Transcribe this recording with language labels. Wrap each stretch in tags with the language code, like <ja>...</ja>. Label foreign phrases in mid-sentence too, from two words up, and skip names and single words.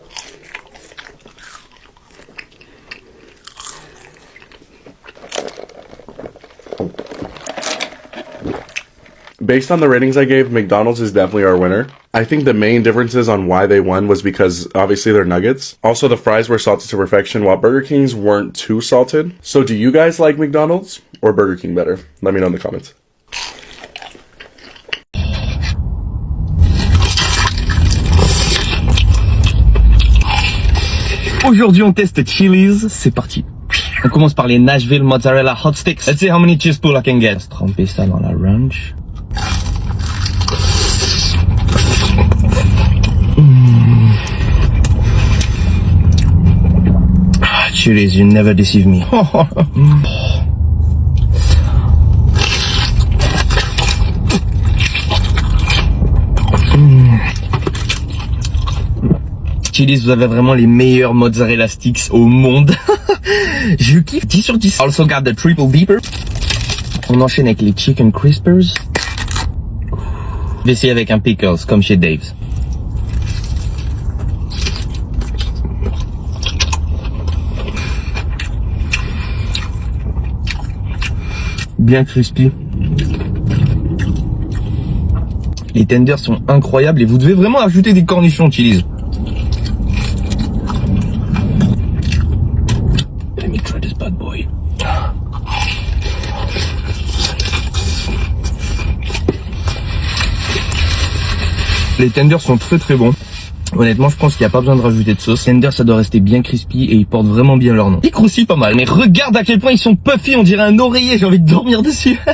<en>Based on the ratings I gave, McDonald's is definitely our winner. I think the main differences on why they won was because obviously they're nuggets. Also, the fries were salted to perfection while Burger King's weren't too salted. So do you guys like McDonald's or Burger King better? Let me know in the comments.</en> <fr>Aujourd'hui, on teste Chili's. C'est parti. On commence par les Nashville Mozzarella Hot Sticks.</fr> <en>Let's see how many cheese pool I can get.</en> <fr>Let's tremper ça dans la ranch.</fr> <en>Chili's, you never deceive me. Chili's,</en> <fr>vous avez vraiment les meilleurs</fr> <en>mozzarella sticks</en> <fr>au monde. Je kiffe 10 sur 10.</fr> <en>Also got the triple deeper.</en> <fr>On enchaîne avec les</fr> <en>chicken crispers.</en> <fr>Je vais essayer avec un pickles comme chez Dave's. Bien crispy. Les tenders sont incroyables et vous devez vraiment ajouter des cornichons Chili's.</fr> <en>Let me try this bad boy.</en> <fr>Les tenders sont très très bons. Honnêtement, je pense qu'il n'y a pas besoin de rajouter de sauce. Tenders, ça doit rester bien crispy et ils portent vraiment bien leur nom. Ils croustillent pas mal, mais regarde à quel point ils sont puffy, on dirait un oreiller, j'ai envie de dormir dessus.</fr>